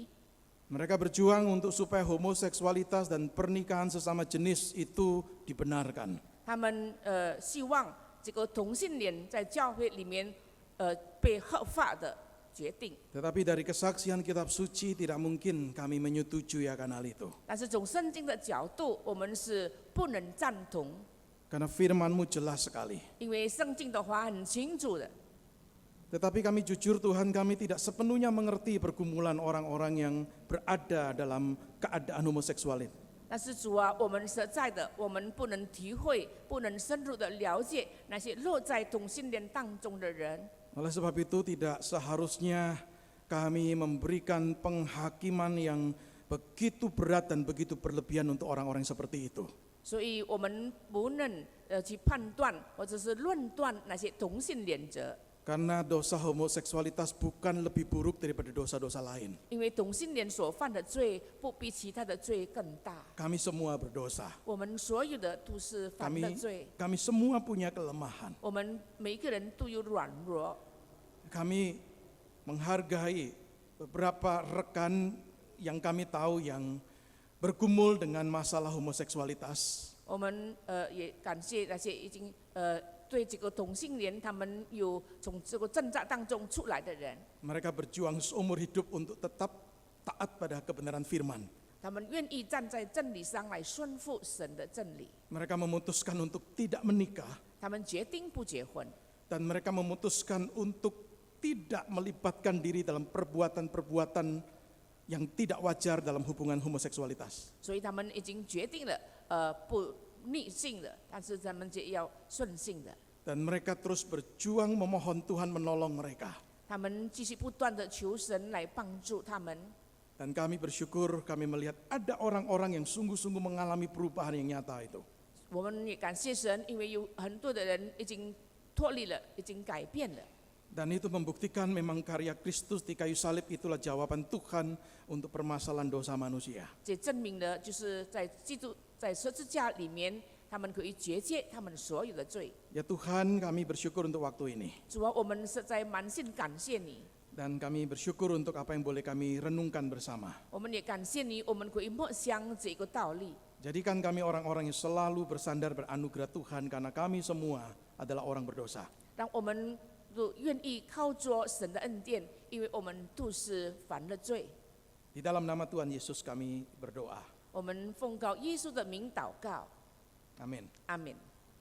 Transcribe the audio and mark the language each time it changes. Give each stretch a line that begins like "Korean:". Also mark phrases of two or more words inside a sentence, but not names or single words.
Indonesian: Mereka berjuang untuk supaya homoseksualitas dan pernikahan sesama jenis itu dibenarkan.
Chinese: 他们希望这个同性恋在教会里面被合法的决定。
Indonesian: Tetapi dari kesaksian kitab suci tidak mungkin kami menyetujui akan hal itu.
Chinese: 但是从圣经的角度，我们是不能赞同，
Indonesian: Karena firman-Mu jelas sekali.
Chinese: 因为圣经的话很清楚的。
Indonesian: Tetapi kami jujur Tuhan, kami tidak sepenuhnya mengerti pergumulan orang-orang yang berada dalam keadaan homoseksual ini.
Chinese: 但是主啊，我们实在的，我们不能体会，不能深入的了解那些落在同性恋当中的人。
Indonesian: Oleh sebab itu tidak seharusnya kami memberikan penghakiman yang begitu berat dan begitu berlebihan untuk orang-orang seperti itu.
Chinese: 所以我们不能去判断或者是论断那些同性恋者，
Indonesian: Karena dosa homoseksualitas bukan lebih buruk daripada dosa-dosa lain.
Chinese: 因为同性恋所犯的罪不比其他的罪更大。
Indonesian: Kami semua berdosa.
Chinese: 我们所有的都是犯的罪，
Indonesian: Kami semua punya kelemahan.
Chinese: 我们每一个人都有软弱。
Indonesian: Kami menghargai beberapa rekan yang kami tahu yang bergumul dengan masalah homoseksualitas.
Chinese: 我们也感谢那些已经对这个同性恋他们有从这个挣扎当中出来的人，
Indonesian: Mereka berjuang seumur hidup untuk tetap taat pada kebenaran firman.
Chinese: 他们愿意站在真理上来顺服神的真理，
Indonesian: Mereka memutuskan untuk tidak menikah
Chinese: 他们决定不结婚，
Indonesian: dan mereka memutuskan untuk tidak melibatkan diri dalam perbuatan-perbuatan yang tidak wajar dalam hubungan homoseksualitas.
Chinese: 所以他们已经决定了不逆性的，但是他们也要顺性的。
Indonesian: Dan mereka terus berjuang memohon Tuhan menolong mereka.
Chinese: 他们继续不断的求神来帮助他们。
Indonesian: Dan kami bersyukur kami melihat ada orang-orang yang sungguh-sungguh mengalami perubahan yang nyata itu.
Chinese: 我们也感谢神，因为有很多的人已经脱离了，已经改变了。
Indonesian: Dan itu membuktikan memang karya Kristus di kayu salib itulah jawaban Tuhan untuk permasalahan dosa manusia.
Chinese: 这证明了，就是在基督在十字架里面，他们可以决解他们所有的罪。
Indonesian: Ya Tuhan, kami bersyukur untuk waktu ini.
Chinese: 主啊，我们实在满心感谢你。
Indonesian: Dan kami bersyukur untuk apa yang boleh kami renungkan bersama.
Chinese: 我们也感谢你，我们可以默想这个道理。
Indonesian: Jadikan kami orang-orang yang selalu bersandar beranugerah Tuhan karena kami semua adalah orang berdosa.
Chinese: 让我们都愿意靠着神的恩典，因为我们都是犯了罪。
Indonesian: Di dalam nama Tuhan Yesus kami berdoa.
Chinese: 我们奉告耶稣的名祷告，
Indonesian: Amin.
Chinese: 阿门。